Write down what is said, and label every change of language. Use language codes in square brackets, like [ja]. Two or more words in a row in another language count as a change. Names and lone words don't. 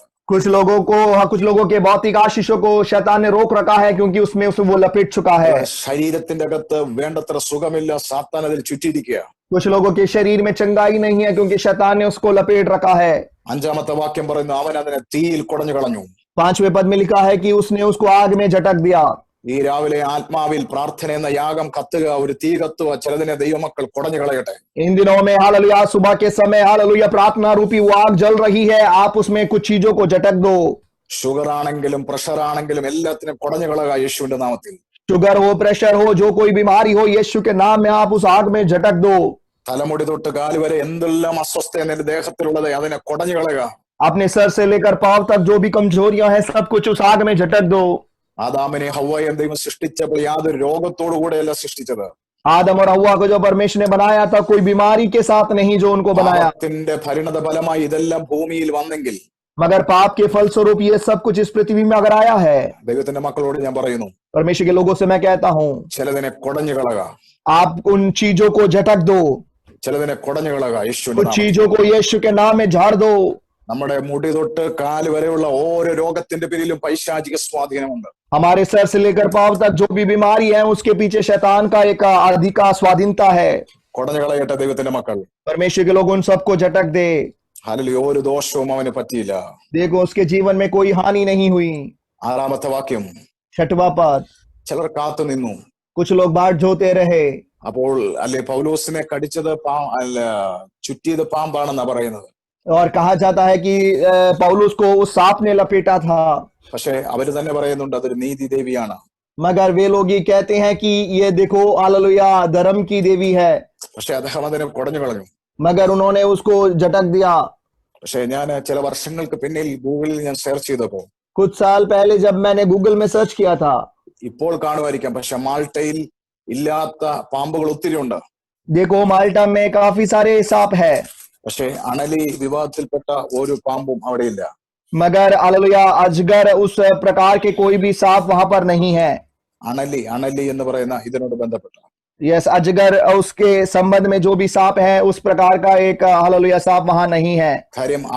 [hi] कुछ लोगों के भौतिक आशीषों को शैतान ने रोक रखा है, क्योंकि उसमें वो लपेट चुका है। [ml] ശരീരത്തിന്റെ അകത്ത് വേണ്ടത്ര സുഖമില്ല, സാത്താൻ അതിൽ ചുറ്റിയിരിക്കുക. [hi] कुछ लोगों के शरीर में चंगाई नहीं है, क्योंकि शैतान ने उसको लपेट रखा है। [ml] 5-ാമത്തെ വാക്യം പറയുന്നു, അവൻ അതിനെ തീയിൽ കുടഞ്ഞു കളഞ്ഞു. [hi] 5वें पद में लिखा है कि उसने उसको आग में झटक दिया। [ml] ഈ രാവിലെ ആത്മാവിൽ പ്രാർത്ഥന എന്ന യാഗം കത്തുക, ഒരു തീ കത്തുക, ചിലതിനെ ദൈവമക്കൾ കുടഞ്ഞു കളയട്ടെ. [hi] इन दिनों में हालेलुया सुबह के समय हालेलुया प्रार्थना रूपी वो आग जल रही है, आप उसमें कुछ चीजों को झटक दो। [ml] ഷുഗർ ആണെങ്കിലും പ്രഷർ ആണെങ്കിലും എല്ലാത്തിനും കുടഞ്ഞു കളക യേശുവിന്റെ നാമത്തിൽ. [hi] शुगर हो, प्रेशर हो, जो कोई बीमारी हो, यीशु के नाम में आप उस आग में झटक दो। [ml] തലമുടി തൊട്ട് കാല് വരെ എന്തെല്ലാം അസ്വസ്ഥ നിന്റെ ദേഹത്തിലുള്ളത് അതിനെ കുടഞ്ഞു കളയുക. [hi] अपने सर से लेकर पांव तक जो भी कमजोरियां हैं, सब कुछ उस आग में झटक दो। [ml] ആദാമിനെ ഹവ്വയെ ദൈവം സൃഷ്ടിച്ചപ്പോൾ യാതൊരു രോഗത്തോടു കൂടെയല്ല സൃഷ്ടിച്ചത്. [hi] आदम और हव्वा को जो परमेश्वर ने बनाया था, कोई बीमारी के साथ नहीं जो उनको बनाया। [ml] പാപത്തിന്റെ പരിണത ഫലമായി ഇതെല്ലാം ഭൂമിയിൽ വന്നെങ്കിൽ, [hi] मगर पाप के फलस्वरूप ये सब कुछ इस पृथ्वी में अगर आया है, [ml] ദൈവത്തിന്റെ മക്കളോട് ഞാൻ പറയുന്നു, [hi] परमेश्वर के लोगों से मैं कहता हूँ, [ml] ചിലതിനെ കുടഞ്ഞു കളക. [hi] आप उन चीजों को झटक दो, [ml] ചിലതിനെ കുടഞ്ഞു കളക യേശുവിന്റെ [hi] कुछ [ml] നാമത്തിൽ. [hi] चीजों को यीशु के नाम में झाड़ दो। [ml] നമ്മുടെ മുടി തൊട്ട് കാല് വരെയുള്ള ഓരോ രോഗത്തിന്റെ പിന്നിലും പൈശാചിക സ്വാധീനമുണ്ട്. [hi] हमारे सर से लेकर पांव तक जो भी बीमारी है, उसके पीछे शैतान का एक अधिका स्वाधीनता है। [ml] കുടഞ്ഞു കളയട്ടെ ദൈവത്തിന്റെ മക്കൾ. [hi] परमेश्वर के लोग उन सबको झटक दे। [ml] ഹല്ലേലൂയ. ഒരു ദോഷവും അവന് പറ്റിയില്ല. [hi] देखो, उसके जीवन में कोई हानि नहीं हुई। [ml] 6-ാമത്തെ വാക്യം, [hi] 6वां पद, [ml] ചിലർ കാത്തു നിന്നു. [hi] कुछ लोग बाट जोते रहे। [ml] അപ്പോൾ അല്ലെ പൗലോസിനെ കടിച്ചത് ചുറ്റിയത് പാമ്പാണെന്നാ പറയുന്നത്. [hi] और कहा जाता है कि पौलुस को उस सांप ने लपेटा था, [ml] പക്ഷെ അവര് തന്നെ പറയുന്നുണ്ട് അതൊരു നീതി ദേവിയാണ്. [hi] मगर वे लोग ये कहते हैं कि ये देखो हालेलुया धर्म की देवी है, [ml] പക്ഷെ അദ്ദേഹം അതിനെ കുടഞ്ഞു കളഞ്ഞു. [hi] मगर उन्होंने उसको झटक दिया। [ml] പക്ഷെ ഞാൻ ചില വർഷങ്ങൾക്ക് പിന്നിൽ ഗൂഗിളിൽ ഞാൻ സെർച്ച് ചെയ്തപ്പോ, [hi] कुछ साल पहले जब मैंने गूगल में सर्च किया था, [ml] ഇപ്പോൾ കാണുമായിരിക്കാം, പക്ഷെ മാൾട്ടയിൽ ഇല്ലാത്ത പാമ്പുകൾ ഒത്തിരി ഉണ്ട്. [hi] देखो माल्टा में काफी सारे सांप है, [ml] പക്ഷെ അണലി വിവാദത്തിൽപ്പെട്ട ഒരു പാമ്പും അവിടെ ഇല്ല. [hi] मगर हालेलुया अजगर उस प्रकार के कोई भी सांप वहां पर नहीं है। [ml] അണലി എന്ന് പറയുന്ന ഇതിനോട് ബന്ധപ്പെട്ട [hi] यस, अजगर उसके संबंध में जो भी सांप है, उस प्रकार का एक हालेलुया सांप वहां नहीं है।